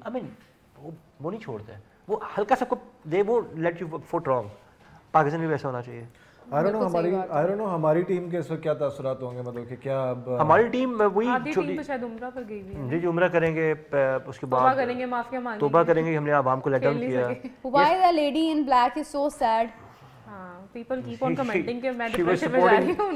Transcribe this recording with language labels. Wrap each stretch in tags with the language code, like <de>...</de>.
<ur>آئی مین وہ نہیں چھوڑتے, وہ ہلکا سا کو دے وہ late you fit wrong. Pakistan بھی ویسا ہونا چاہیے.</ur> <en>I don't know</en> <ur>ہماری ٹیم کے اس وقت کیا تاثرات ہوں گے, مطلب کہ کیا ہماری ٹیم وہی ٹیم تو شاید عمرہ پر گئی ہوئی ہے جی, جو عمرہ کریں گے اس کے بعد کریں گے, معافیا مانگیں, توبہ کریں گے, ہم نے عوام کو لیٹ ڈاؤن کیا.</ur> <en>Why the lady in black is so sad? People keep on commenting</en> <ur>کہ میں ڈپریشن میں جا رہی ہوں.</ur>